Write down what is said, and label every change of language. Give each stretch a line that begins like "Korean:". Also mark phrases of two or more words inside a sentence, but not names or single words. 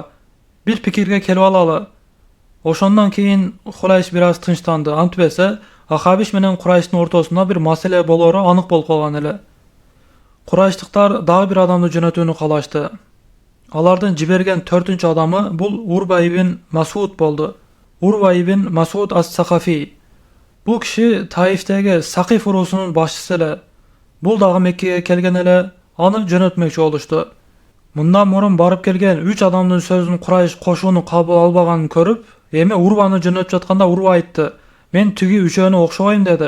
Kyrgyz: Бир пикирге келип алалы." Ошондон кийин Хулайс бир аз тынчтанды. Антпесе, Ахабиш менен Курайштын ортосунда бир маселе болору анык болуп калган эле. Курайштыктар дагы бир адамды жөнөтүүнү каалашты. Алардын жиберген 4-чү адамы бул Урва ibn Масуд болду. Урва ibn Масуд ас-Сакафи. Бул киши Таифтеги Сакиф уруусунун башчысы эле. Бул дагы Меккеге келген эле, аны жөнөтмөкчү болушту. Мындан мурун барып келген 3 адамдын сөзүн Курайш кошууну кабыл албаганын көрүп, эми Урваны жөнөтүп жатканда Урва айтты: "Мен тиги үчөөнү окшобойм" деди.